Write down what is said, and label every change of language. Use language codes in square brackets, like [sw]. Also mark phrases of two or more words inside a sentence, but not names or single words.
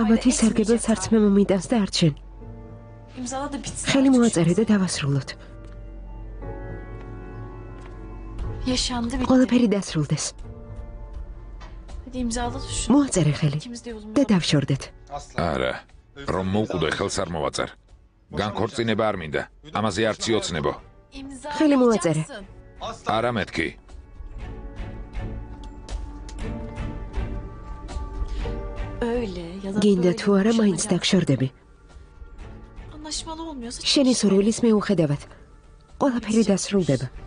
[ka] კამათი სარგებელს არც მე მომიტანს და არც შენ. [tr] İmzala da bitsin. [ka] ხელი [tr] artık şu [ka] მოაწერე და [tr] mesele. [ka] დავასრულოთ. [tr] Yaşandı bitti. [ka] ყველაფერი დასრულდეს. [tr] Hadi imzala da şunu. [ka] მოაწერე ხელი [tr] İkimiz de [ka] და [tr] yolumuza. [ka] დავშორდეთ. არა, რომ მოვკვდე ხელს არ მოვაწერ. განქორწინება არ მინდა. ამაზე არც იოცნებო. ხელი მოაწერე. [tr] İmzalayacaksın. [ka] არა მეთქი. [tr] Öyle ya da [ka] გინდა [tr] böyle [ka] თუ არა [tr] bir [ka] მაინც [tr] şey [ka] დაგშორდები. [tr] Anlaşmalı olmuyorsa [ka] შენი სურვილის მიუხედავად ყველაფერი დასრულდება.